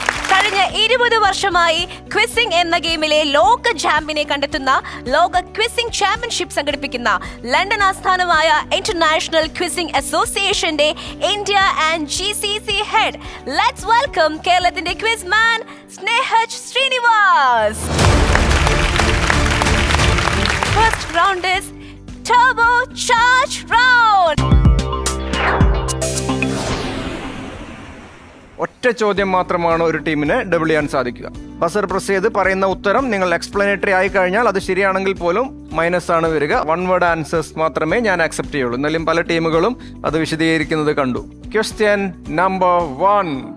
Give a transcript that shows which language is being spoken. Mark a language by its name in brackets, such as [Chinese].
[Malayalam] കഴിഞ്ഞ 20 വർഷമായി ക്വിസിംഗ് എന്ന ഗെയിമിലെ ലോക ചാമ്പ്യനെ കണ്ടെത്തുന്ന ലോക ക്വിസിംഗ് ചാമ്പ്യൻഷിപ്പ് സംഘടിപ്പിക്കുന്ന ലണ്ടൻ ആസ്ഥാനമായ ഇന്റർനാഷണൽ ക്വിസിംഗ് അസോസിയേഷന്റെ India and GCC head. [English] let's welcome [Malayalam] കേരളത്തിന്റെ quiz man Snehaj Srinivas. [English] First round is turbo charge round. [Malayalam] ഒറ്റ ചോദ്യം മാത്രമാണ് ഒരു ടീമിന് ഡബിൾ ചെയ്യാൻ സാധിക്കുക. ബസർ പ്രസ് ചെയ്ത് പറയുന്ന ഉത്തരം നിങ്ങൾ എക്സ്പ്ലനേറ്ററി ആയി കഴിഞ്ഞാൽ അത് ശരിയാണെങ്കിൽ പോലും മൈനസ് ആണ് വരിക. 1 വേർഡ് ആൻസേഴ്സ് മാത്രമേ ഞാൻ അക്സെപ്റ്റ് ചെയ്യുള്ളൂ. എന്നാലും പല ടീമുകളും അത് വിശദീകരിക്കുന്നത് കണ്ടു. Question number 1.